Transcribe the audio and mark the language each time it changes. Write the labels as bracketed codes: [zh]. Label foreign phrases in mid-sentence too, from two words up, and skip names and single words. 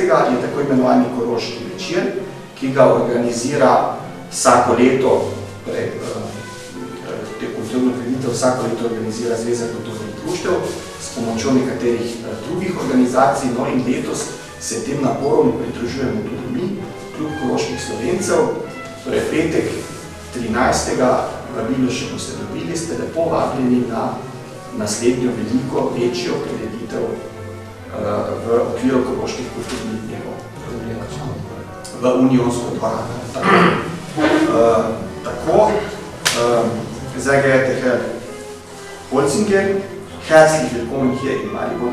[sl] je tako imenovani Koroški večer, ki ga organizira vsako leto, te kulturno prireditev vsako leto organizira Zveza kulturnih društev s pomočjo nekaterih drugih organizacij, no in letos se tem naporom pridružujemo tudi mi, klub Koroških Slovencev, torej petek 13. vabilo še boste dobili, ste lepo vabljeni na naslednjo veliko, večjo prireditev v okviru Koroških kulturnih dnevov. V Unionsko dvorano. Tako, [de] sehr geehrter Herr Holzinger, herzlich willkommen hier in Maribor.